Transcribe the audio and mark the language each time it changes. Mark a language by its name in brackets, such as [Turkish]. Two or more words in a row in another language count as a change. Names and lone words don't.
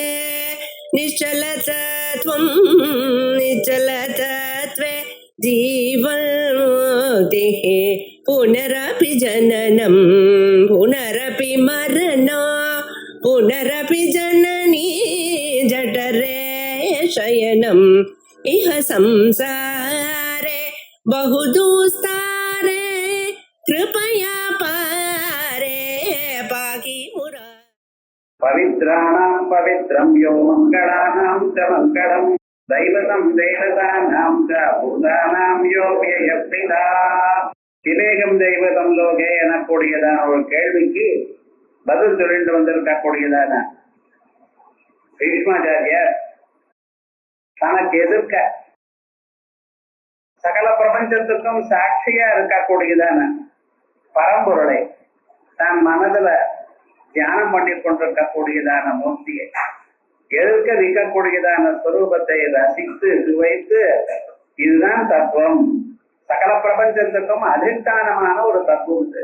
[Sanskrit] निश्चलतत्वं निश्चलतत्वे जीवन्मुक्तिः पुनरपि जननं पुनरपि मरणं पुनरपि जननी जठरे शयनम् इह संसारे बहुदुस्तारे कृपया पारे पाहि मुरा पवित्राणां पवित्रं यो मङ्गलानां च मङ्गलं दैवतं देवतानां च भूतानां यो व्ययप्रिदा दिवेकम् दैवतम् लोके [Tamil] எனக்கூடியதான ஒரு கேள்விக்கு பதில் சொல்லிட்டு வந்திருக்கக்கூடியதான பீஷ்மாச்சாரியார் தனக்கு எதிர்க்க சகல பிரபஞ்சத்துக்கும் சாட்சியா இருக்கக்கூடியதான பரம்பொருளை தான் மனதுல தியானம் பண்ணி கொண்டிருக்கக்கூடியதான மூர்த்தியை எதிர்க்க நிற்கக்கூடியதான ஸ்வரூபத்தை ரசித்து சுவைத்து இதுதான் தத்துவம், சகல பிரபஞ்சத்துக்கும் அதிஷ்டானமான ஒரு தத்துவம் இது.